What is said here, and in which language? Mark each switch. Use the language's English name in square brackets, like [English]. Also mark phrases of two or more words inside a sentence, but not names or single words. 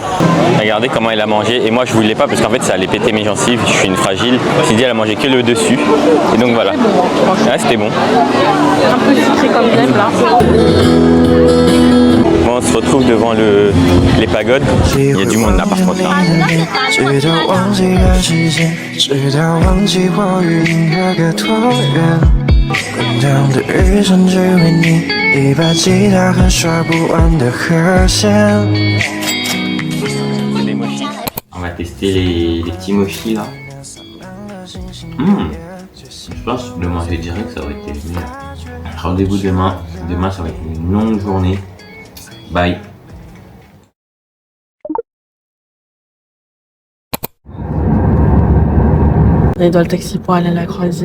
[French] Regardez comment elle a mangé. Et moi je voulais pas parce qu'en fait ça allait péter mes gencives. Je suis une fragile. Cindy elle a mangé que le dessus. Et donc voilà. Ouais, c'était bon. Un peu sucré comme j'aime là. Bon, on se retrouve devant les pagodes. Il y a du monde là par contre. Là. [Chinese] 直到忘记了时间，直到忘记我与银河隔多远。滚烫的日升只为你，一把吉他和刷不完的和弦。 [French] On va tester les petits mochis là. Je pense que de manger direct ça aurait été mieux. Rendez-vous demain. Demain ça va être une longue journée. Bye. On est dans le taxi pour aller à la croisière.